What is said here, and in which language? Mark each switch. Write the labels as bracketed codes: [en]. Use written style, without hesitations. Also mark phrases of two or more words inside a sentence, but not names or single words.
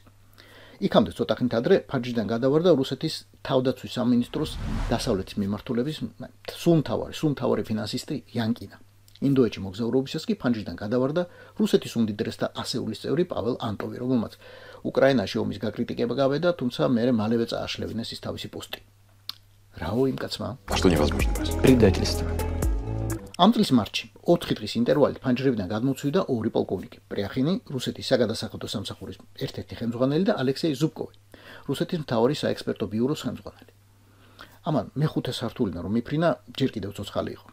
[ka] იქამდე ცოტა ხნით ადრე ფანჯრიდან გადავარდა რუსეთის თავდაცვის სამინისტროს დასავლეთის მიმართულების სუმთავარი ფინანსისტი იანკინა. ინდოეთში მოგზაურობისას კი ფანჯრიდან გადავარდა რუსეთის უმდიდრესთა ასეულის წევრი პაվել ანტოვი, რომელმაც უკრაინაში ომის გაკრიტიკება გავედა, თუმცა მერე მალევე წააშლევინეს ის თავისი პოსტი. რაო იმ კაცმა? [ru] А что невозможно брать? Предательство. [ka] ამ წლის მარტში 4 დღის ინტერვალით ფანჯრებიდან გადმოცვიდა ორი პოლკოვნიკი: პრიახინი, რუსეთის საგადასახადო სამსახურის ერთ-ერთი ხელმძღვანელი და ალექსეი ზუბკოვი, რუსეთის მთავარი საექსპერტო ბიუროს ხელმძღვანელი. ამან მეხუთე სართულიდან რომ მიფრინა, ჯერ კიდევ ცოცხალი იყო.